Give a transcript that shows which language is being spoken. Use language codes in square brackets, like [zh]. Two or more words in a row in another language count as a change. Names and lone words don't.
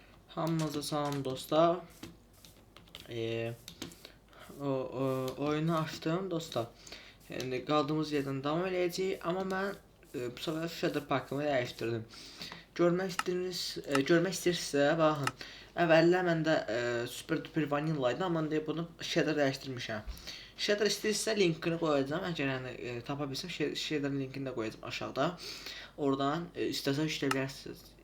[az] Hamınıza salam dostlar. [tr] Oyunu açtım dostlar. Yani kaldığımız yerden devam edeceğiz ama ben bu sefer Shader Park'ımı değiştirdim. [az] Görmək istəyirsinizsə baxın. Əvvəllər məndə Super Duper Vanilla idi, amma indi bunu Shader dəyişdirmişəm. Shader istəyirsə linkini qoyacağam. Əgər yəni tapa bilsəm Shader'ın linkini də qoyacağam aşağıda. Oradan istəsəz işləyə bilərsiniz.